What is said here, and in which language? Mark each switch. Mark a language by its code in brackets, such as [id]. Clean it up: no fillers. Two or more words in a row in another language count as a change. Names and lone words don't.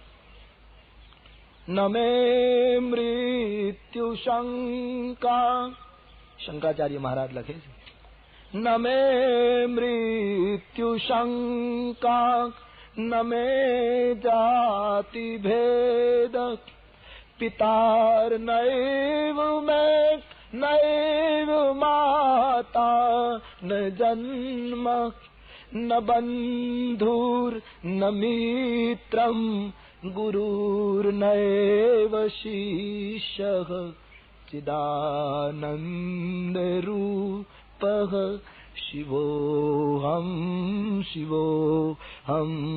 [sa] નમે મૃત્યુ શંકા, [gu] શંકરાચાર્ય મહારાજ લખે છે [sa] નમે મૃત્યુ શંકા નમે જાતિ ભેદ પિતાર નૈવ મેં નૈવ માતા ન જન્મ न बंधुर न मित्रम गुरुर्नैव शिष्यः चिदानंद रूपः शिवोऽहं शिवोऽहं